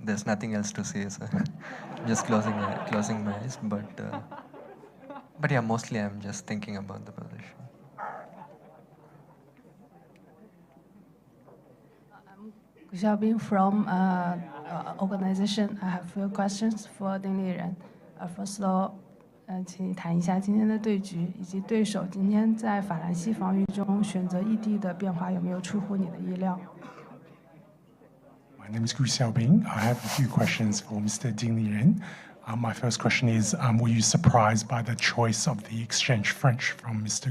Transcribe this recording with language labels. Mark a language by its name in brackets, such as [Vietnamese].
[English] There's nothing else to see, so just closing my eyes. But yeah, mostly I'm just thinking about the position. I'm Xiaobing from organization. I have a few questions for Ding Liren. First of all, [Chinese] 请你谈一下今天的对局以及对手今天在法兰西防御中选择异地的变化有没有出乎你的意料？ [English] My name is Gu Xiaobing. I have a few questions for Mr. Ding Liren. My first question is, were you surprised by the choice of the exchange French from Mr.